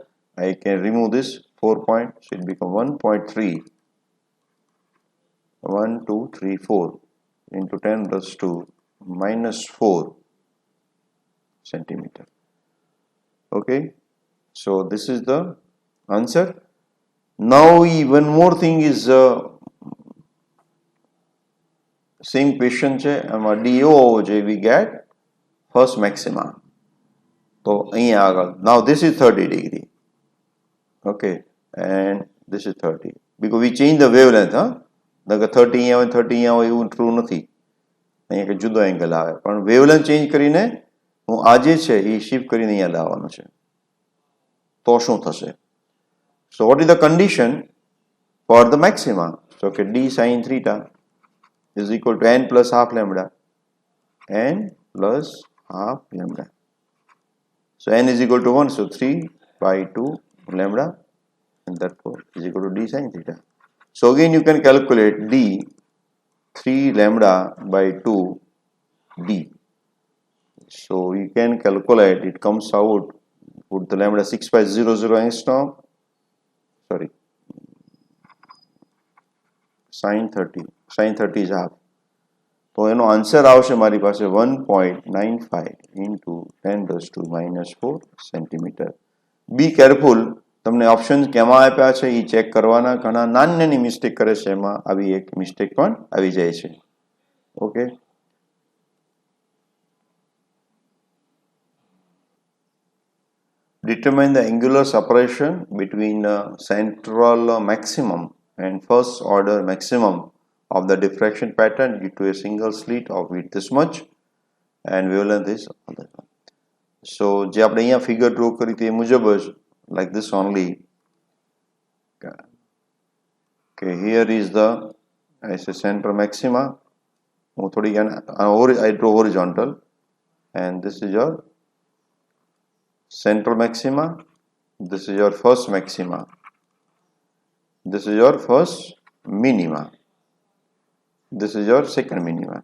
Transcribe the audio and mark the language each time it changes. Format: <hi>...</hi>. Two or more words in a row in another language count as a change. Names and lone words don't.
<en>I can remove this 4 point, so it becomes 1.3, 1, 2, 3, 4 into 10 raised to minus 4 centimeter. Okay, so this is the answer. Now one more thing is same question</en> <gu>છે એમાં D એવો હોવો જોઈએ,</gu> <en>we get first maxima.</en> <gu>So અહીંયા આગળ,</gu> <en>now this is 30 degree, okay, and this is 30 because we change the wavelength.</en> <gu>30 અહીંયા હોય 30 અહીંયા હોય એવું ટ્રુ નથી, અહીંયા કંઈ જુદો એંગલ આવે, પણ</gu> <en>wavelength change</en> <gu>કરીને હું આ જે છે એ શિફ્ટ કરીને અહીંયા લાવવાનું છે, તો શું થશે?</gu> <en>So what is the condition for the maxima? So okay, d sin theta is equal to n plus half lambda, n plus half lambda. So n is equal to 1, so 3 by 2 lambda, and therefore is equal to d sin theta. So again you can calculate d 3 lambda by 2 d. So you can calculate, it comes out, put the lambda 6500 angstrom, sorry, sin 30 is half.</en> <gu>તો એનો આન્સર આવશે મારી પાસે 1.95</gu> <en>into 10 raised to minus 4 centimeter. be careful,</en> <gu>તમને ઓપ્શન કેમાં આપ્યા છે એ ચેક કરવાના, ઘણા નાની મિસ્ટેક કરે છે, એમાં આવી એક મિસ્ટેક પણ આવી જાય છે. ઓકે,</gu> <en>determine the angular separation between central maximum and first order maximum of the diffraction pattern due to a single slit of width this much and wavelength is other.</en> <gu>So જે આપણે અહીંયા</gu> <en>figure draw</en> <gu>કરી તે મુજબ જ,</gu> <en>like this only. Okay, here is the, I say center maxima. I draw horizontal, and this is your central maxima, this is your first maxima, this is your first minima, this is your second minima.</en>